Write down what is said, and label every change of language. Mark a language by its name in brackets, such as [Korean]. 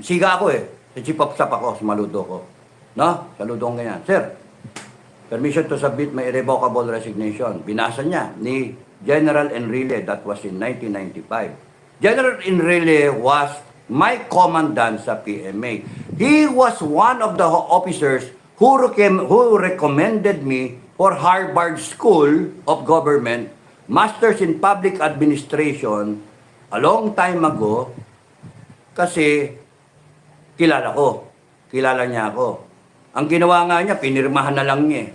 [Filipino] Siga ako sa Chief of Staff ako, sumaludo ko. [English] No? [Filipino] Saludo ko ganyan. [English] Sir, permission to submit my irrevocable resignation. [Filipino] Binasa niya ni [English] General Enrile, that was in 1995. General Enrile was my commandant sa PMA. He was one of the officers who recommended me for Harvard School of Government, Masters in Public Administration, a long time ago, [Filipino] kasi kilala niya ako. Ang ginawa nga niya, pinirmahan na lang niya.